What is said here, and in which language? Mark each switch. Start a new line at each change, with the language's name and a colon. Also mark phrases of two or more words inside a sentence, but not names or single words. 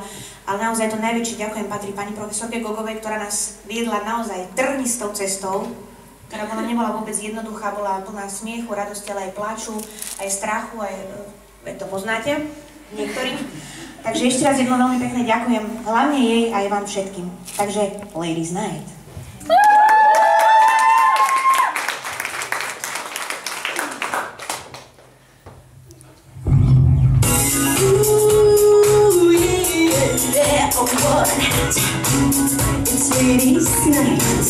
Slovak: Ale naozaj to najväčšie ďakujem patrí pani profesorke Gogovej, ktorá nás viedla naozaj trnistou cestou, ktorá nebola vôbec jednoduchá, bola plná smiechu, radosti, ale aj pláču, aj strachu, aj to poznáte niektorí. Takže ešte raz jedno veľmi pekne ďakujem, hlavne jej aj vám všetkým. Takže Ladies Night.
English: Ooh, yeah, oh, what? It's Ladies Night.